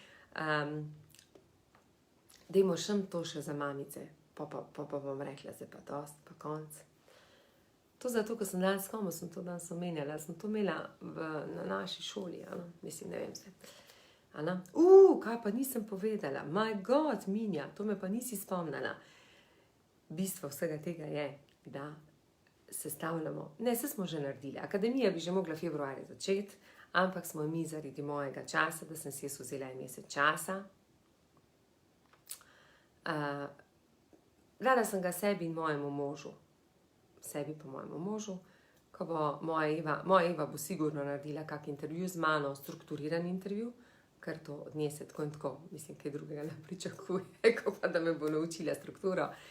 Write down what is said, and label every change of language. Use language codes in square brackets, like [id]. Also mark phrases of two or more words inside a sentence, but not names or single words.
[sl] Dajmo to še za mamice, pa bom rekla, zdaj pa dost, pa konc. To zato, ko sem danes, komu sem to danes omenjala, sem to imela na naši šoli, mislim, ne vem se. Kaj pa nisem povedala, [en] my god, [sl] Minja, to me pa nisi spomnila. Bistvo vsega tega je, da sestavljamo, ne, se smo že naredili, akademija bi že mogla februarja začeti, ampak smo mi zaradi mojega časa, da sem si jaz vzela en mesec časa. Dala sem ga sebi in mojemu možu, ko bo moja Eva bo sigurno naredila kak intervju z mano, strukturiran intervju, ker to od nje se tako in tako, mislim, kaj drugega ne pričakuje, ko pa da me bo naučila strukturo.